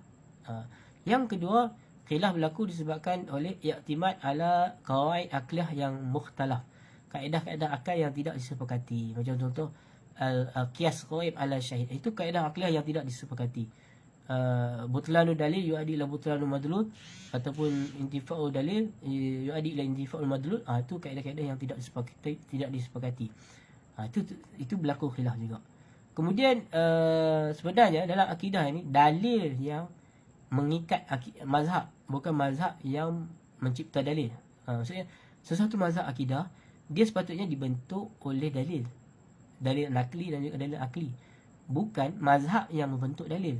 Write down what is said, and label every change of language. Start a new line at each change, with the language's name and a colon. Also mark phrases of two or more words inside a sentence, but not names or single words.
Malay: Yang kedua, khilaf berlaku disebabkan oleh
Arabic: اعتماد على قواعد عقلية
Malay: yang mukhtalaf. Kaedah-kaedah akal yang tidak disepakati. Macam contoh
Arabic: القياس غائب على شاهد.
Malay: Itu kaedah akliyah yang tidak disepakati.
Arabic: بطلان دليل يؤدي إلى بطلان مدلول ataupun انتفاء دليل يؤدي إلى انتفاء المدلول.
Malay: Itu kaedah-kaedah yang tidak disepakati. Itu berlaku khilaf juga. Kemudian sebenarnya dalam akidah ini dalil yang mengikat mazhab, bukan mazhab yang mencipta dalil. Maksudnya sesuatu mazhab akidah dia sepatutnya dibentuk oleh dalil nakli dan juga dalil akli, bukan mazhab yang membentuk dalil.